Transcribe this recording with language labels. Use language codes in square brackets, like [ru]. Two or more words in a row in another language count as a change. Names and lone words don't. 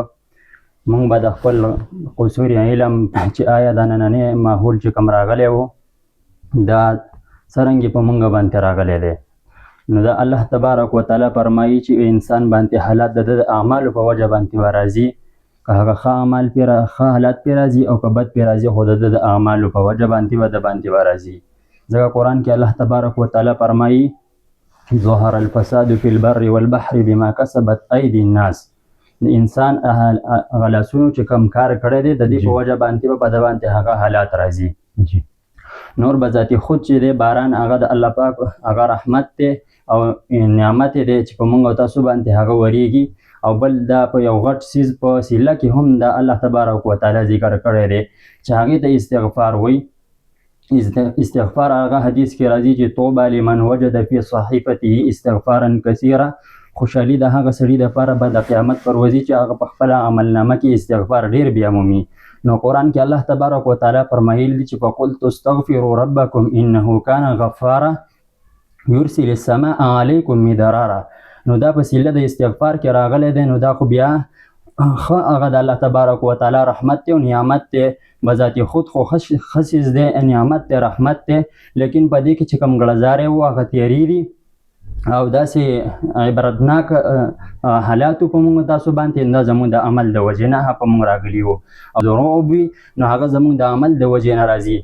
[ps] مونږ به د خپل قصور علم چې آیا دا نننی ماحول چې کوم راغلی و دا څرنګې په مونږ باندې راغلی دی، نو دا [ar] الله تبارک وتعالی [ps] فرمایي چې انسان باندې حالات د اعمالو په وجه باندې به راځي، که هغه ښه حالات پرې راځي او که بد پرې راځي، خو د اعمالو په وجه باندې به د باندې به راځي. ځکه قرآن کې [ar] الله تبارک وتعالی فرمایي ظهر الفساد فی البر والبحر بما کسبت ایدی الناس. [ps] د انسان هغه لاسونو چې کوم کار کړی دی د دې په وجه باندې به په ده باندې هغه حالات راځي. نور به ذاتي خود چې دی باران هغه د الله پاک هغه رحمت دی او نعمت دی چې په موږ او تاسو باندې هغه ورېږي، او بل دا په یو غټ څیز په وسیله کې هم دا [ar] الله تبارک وتعالی [ps] ذکر کړی دی چې هغې ته استغفار وایي. استغفار هغه حدیث کې راځي چې [ar] طوبى لمن وجد فی صحیفته استغفارا کثیرا، [ps] خوشحالي د هغه سړي دپاره به د قیامت پر ورځ چې هغه په خپله عملنامه کې استغفار ډېر بیا مومي. نو قرآن کې [ar] الله تبارک وتعالی [ps] فرمایلی دي چې [ar] فقلت استغفروا ربکم انه کان غفارا یرسل السماء علیکم مدرارا. [ps] نو دا په وسیله د استغفار کې راغلی دی، نو دا خو بیا ښه هغه د [ar] الله تبارک وتعالی [ps] رحمت دی او نعمت دی، بذاتي خود خو ښه څیز دی، نعمت دی، رحمت دی، لیکن په دې کې چې کوم ګړزارې وو هغه تیرې دي او داسې عبرتناک حالاتو په موږ تاسو باندې دا زموږ د عمل د وجې نه په موږ راغلي وو، او دروغ وي نو هغه زموږ د عمل د وجې نه راځي.